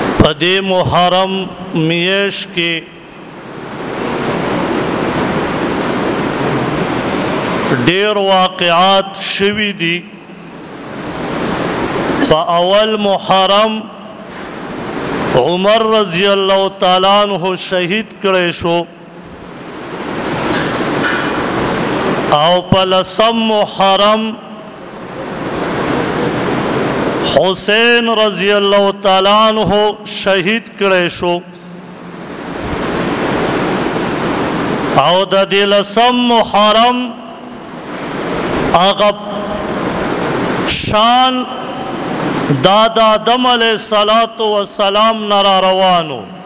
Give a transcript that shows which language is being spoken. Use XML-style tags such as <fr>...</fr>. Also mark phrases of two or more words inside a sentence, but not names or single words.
<ps>پدې محرم میاشت کې ډېر واقعات شوي دي. په اول محرم عمر</ps> <ar>رضی الله تعالی عنہ</ar> <ps>شهید کړی شو او په لسم محرم حسین</ps> <ar>رضی اللہ تعالی عنہ</ar> <ps>شہید کړی شو او د دې لسم محرم هغه شان دا د آدم</ps> <ar>علیه الصلاة والسلام</ar> <ps>نه را روانو.</ps>